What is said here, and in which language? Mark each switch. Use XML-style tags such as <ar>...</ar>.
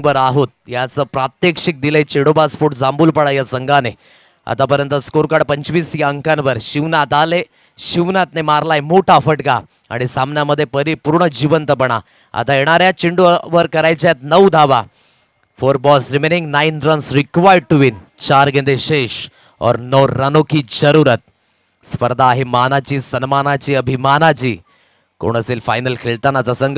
<mr>बरं आहोत याचं प्रात्यक्षिक दिलंय चेडोबा स्पोर्ट जांभूलपाडा या संघाने. आतापर्यंत स्कोर कार्ड 25 या अंकांवर. शिवनाथ आले, शिवनाथने मारलाय मोठा फटका आणि सामन्यामध्ये परिपूर्ण जिवंतपणा. आता येणाऱ्या चेंडूवर करायच्या आहेत 9 धावा.</mr> <en>4 balls remaining, 9 runs required to win.</en> <hi>4 गेंदे शेष और 9 रनों की जरूरत.</hi> <mr>स्पर्धा आहे मानाची, सन्मानाची, अभिमानाची. कोण असेल फायनल खेळतानाचा संघ?</mr>